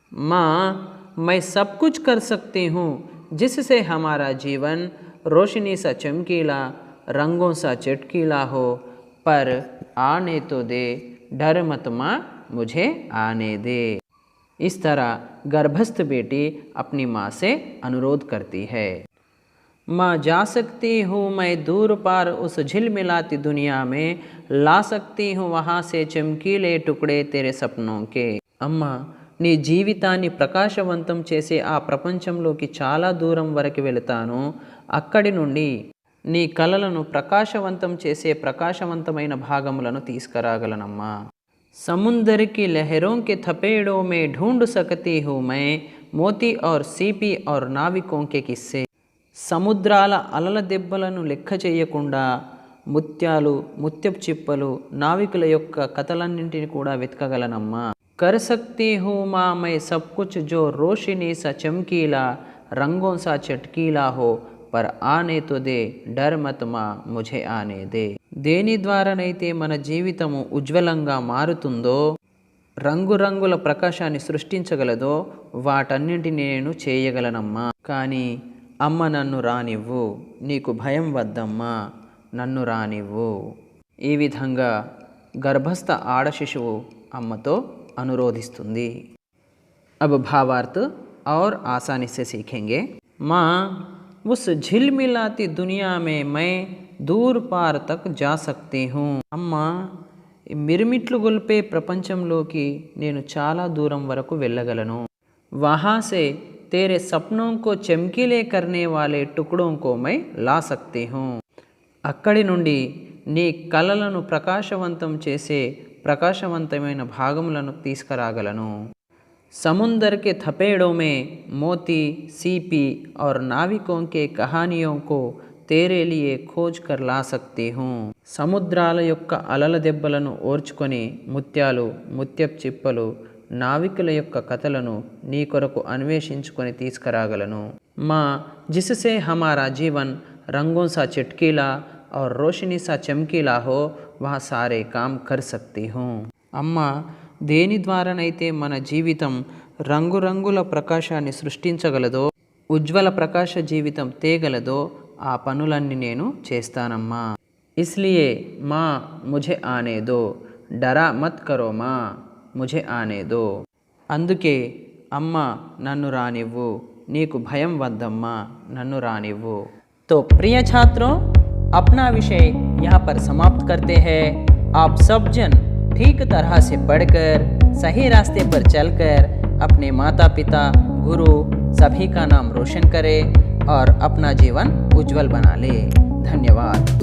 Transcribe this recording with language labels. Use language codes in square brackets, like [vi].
[hi] माँ मैं सब कुछ कर सकती हूँ जिससे हमारा जीवन रोशनी सा चमकीला, रंगों सा चटकीला हो, पर आने तो दे डर मत माँ मुझे आने दे। इस तरह गर्भस्थ बेटी अपनी माँ से अनुरोध करती है। माँ जा सकती हूँ मैं दूर पार उस झिलमिलाती दुनिया में, ला सकती हूँ वहाँ से चमकीले टुकड़े तेरे సపనోं के। [te] అమ్మా నీ జీవితాన్ని ప్రకాశవంతం చేసే ఆ ప్రపంచంలోకి చాలా దూరం వరకు వెళతాను। అక్కడి నుండి నీ కలలను ప్రకాశవంతం చేసే ప్రకాశవంతమైన భాగములను తీసుకురాగలనమ్మా। [hi] समुंदर की लहरों के थपेड़ों में ढूंढ सकती हूँ मैं मोती और सीपी और नाविकों के किस्से। [te] సముద్రాల అలల దెబ్బలను లెక్క చేయకుండా ముత్యాలు, ముత్యపు చిప్పలు, నావికుల యొక్క కథలన్నింటినీ కూడా వెతకగలనమ్మా। [hi] कर सकती हूँ माँ मैं सब कुछ जो रोशनी सा चमकीला, रंगों सा चटकीला हो, पर आने तो दे डर मत माँ मुझे आने दे। [te] దేని ద్వారానైతే మన జీవితము ఉజ్వలంగా మారుతుందో, రంగురంగుల ప్రకాశాన్ని సృష్టించగలదో వాటన్నింటినీ నేను చేయగలనమ్మా। కానీ అమ్మ నన్ను రానివ్వు, నీకు భయం వద్దమ్మా, నన్ను రానివ్వు। ఈ విధంగా గర్భస్థ ఆడ శిశువు అమ్మతో अनुरोधिस्तुंदी। [hi] अब भावार्थ और आसानी से सीखेंगे। माँ उस झिलमिलाती दुनिया में मैं दूर पार तक जा सकती हूँ। [te] अम्मा मिरमिట్లు గొల్పే ప్రపంచంలోకి నేను చాలా దూరం వరకు వెళ్ళగలను। [hi] वहाँ से तेरे सपनों को चमकीले करने वाले टुकड़ों को मैं ला सकती हूँ। [te] అక్కడి నుండి నీ కలలను ప్రకాశవంతం చేసే ప్రకాశవంతమైన భాగములను తీసుకురాగలను। [hi] समुंदर के थपेड़ों में मोती, सीपी और नाविकों के कहानियों को तेरे लिए खोज कर ला सकती हूँ। [te] సముద్రాల యొక్క అలల దెబ్బలను ఓర్చుకొని ముత్యాలు, ముత్యపు చిప్పలు, నావికుల యొక్క కథలను నీ కొరకు అన్వేషించుకొని తీసుకురాగలను। [hi] माँ जिससे हमारा जीवन रंगों सा चटकीला और रोशनी सा चमकीला हो, वहाँ सारे काम कर सकती हूँ। [te] అమ్మ దేని ద్వారానైతే మన జీవితం రంగురంగుల ప్రకాశాన్ని సృష్టించగలదో, ఉజ్వల ప్రకాశ జీవితం తేగలదో ఆ పనులన్నీ నేను చేస్తానమ్మా। [hi] इसलिए माँ मुझे आने दो, डरा मत करो माँ मुझे आने दो। [te] అందుకే అమ్మ నన్ను రానివ్వు, నీకు భయం వద్దమ్మా నన్ను రానివ్వు। [hi] तो प्रिय छात्रों, अपना विषय यहाँ पर समाप्त करते हैं। आप सब जन ठीक तरह से पढ़कर सही रास्ते पर चलकर अपने माता पिता, गुरु सभी का नाम रोशन करें और अपना जीवन उज्जवल बना ले। धन्यवाद।